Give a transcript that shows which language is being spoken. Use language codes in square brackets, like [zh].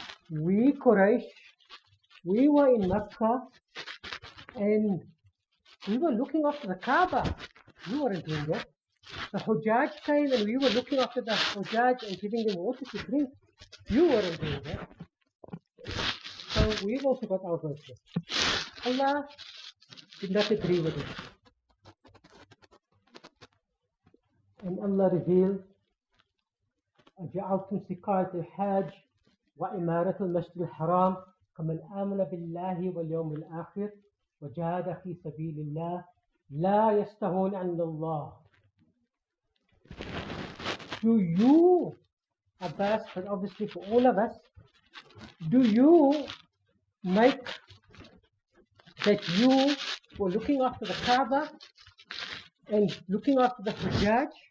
[en] We Quraysh, we were in Makkah and we were looking after the Kaaba. You weren't doing that. The Hujjaj came and we were looking after the Hujjaj and giving them water to drink. You weren't doing that. So we've also got our virtue. Allah did not agree with it. And Allah revealed, [ar] أَجَعَلْتُمْ سِقَايَةَ الْحَاجِ وَإِمَارَةَ الْمَسْجِدِ الْحَرَامِ كَمَنْ آمَنَ بِاللَّهِ وَالْيَوْمِ الْآخِرِ وَجَاهَدَ فِي سَبِيلِ اللَّهِ لَا يَسْتَوُونَ عِنْدَ اللَّهِ. [en] Do you, Abbas, but obviously for all of us, do you make that you were looking after the Kaaba and looking after the Hujjaj?